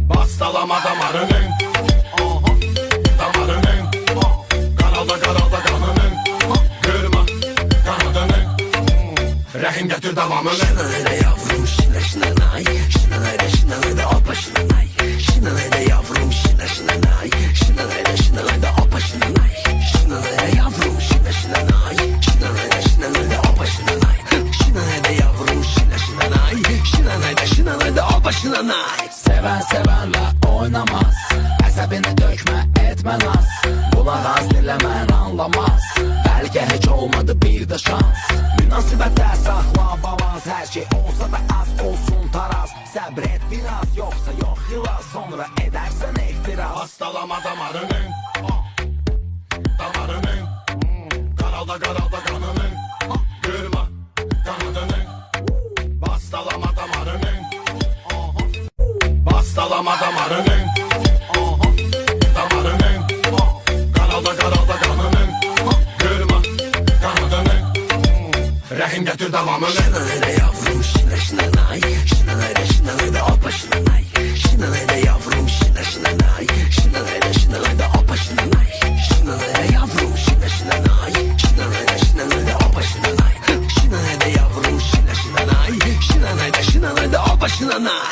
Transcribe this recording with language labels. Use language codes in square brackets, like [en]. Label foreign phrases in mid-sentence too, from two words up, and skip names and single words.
[tr] Hastalama damarının, damarının, karalda kanının, kırma kanadının, [az] rəhim gətir davamını. [tr] Şinanayda yavrum şinanay, şinanayda opa şinanay, şinanayda yavrum şinanay, şinanayda opa şinanay, şinanayda yavrum şinanay, şinanayda opa şinanay, şinanayda yavrum şinanay, şinanayda opa şinanay. Seven sevenle oynamaz, [az] əsəbini dökmə, etmə naz. Qulaq az dinləmən anlamaz, bəlkə heç olmadı bir də şans. Münasibətdə saxla balans, hər şey olsa da az olsun taraz. Səbr et biraz, yoxsa yox xilas, sonra edərsən ehtiras. [tr] Hastalama damarının, damarının, karalda kanının, kırma kanadının. Hastalama damarının, hastalama damarının, damarının, karalda kanının, kırma kanadının, [az] rəhim gətir davamını. [tr] Şinanayda yavrum şinanay, şinanayda opa şinanay, şinanayda yavrum şinanay, şinanayda opa şinanay, şinanayda yavrum şinanay, şinanayda opa şinanay, şinanayda yavrum şinanay, şinanayda opa şinanay.